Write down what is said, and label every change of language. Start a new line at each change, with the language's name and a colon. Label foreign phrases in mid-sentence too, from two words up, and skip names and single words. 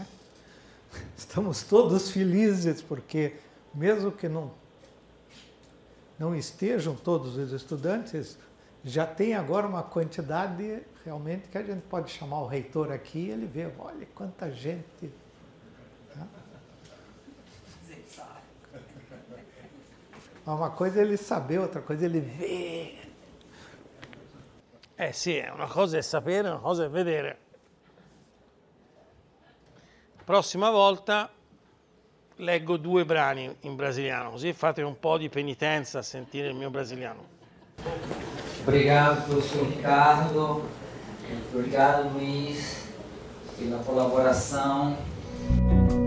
Portuguese: Estamos todos felizes porque, mesmo que não estejam todos os estudantes, já tem agora uma quantidade realmente que a gente pode chamar o reitor aqui e ele vê, olha quanta gente. Né? Uma coisa é ele saber, outra coisa é ele ver.
Italian: Sì, una cosa è sapere, una cosa è vedere. Prossima volta leggo 2 brani in brasiliano, così fate un po' di penitenza a sentire il mio brasiliano.
Portuguese: Obrigado, professor Ricardo. Obrigado, Luiz, pela colaboração.